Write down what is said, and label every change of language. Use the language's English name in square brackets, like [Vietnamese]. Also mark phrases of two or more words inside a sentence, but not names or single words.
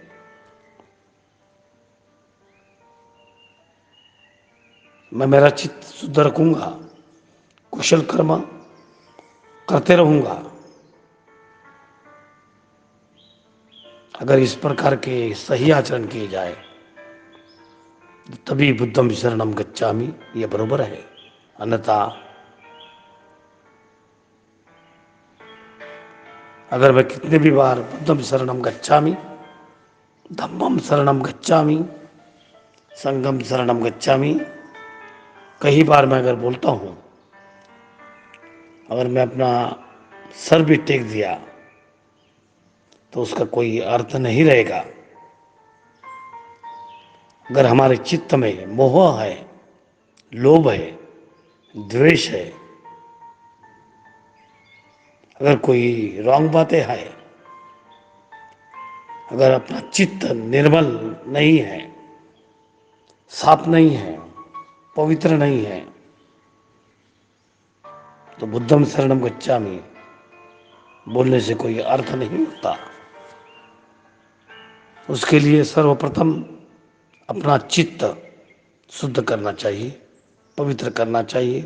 [Hindi] मैं मेरा चित्त शुद्ध रखूंगा, कुशल कर्म करते रहूंगा। अगर इस प्रकार के सही आचरण किए जाए तभी [Pali] बुद्धम शरणम गच्छामि [Hindi] ये बरोबर है। अन्यथा अगर मैं कितने भी बार [Pali] बुद्धम शरणम गच्छामि, धम्मम शरणम गच्छामि, संघम शरणम गच्छामि [Hindi] कई बार मैं अगर बोलता हूँ, अगर मैं अपना सर भी टेक दिया तो उसका कोई अर्थ नहीं रहेगा। अगर हमारे चित्त में मोह है, लोभ है, द्वेष है, अगर कोई रॉन्ग बातें है, अगर अपना चित्त निर्मल नहीं है, साफ नहीं है, पवित्र नहीं है, तो [Pali] बुद्धम शरणम गच्छामि [Hindi] बोलने से कोई अर्थ नहीं होता। उसके लिए सर्वप्रथम अपना चित्त शुद्ध करना चाहिए, पवित्र करना चाहिए।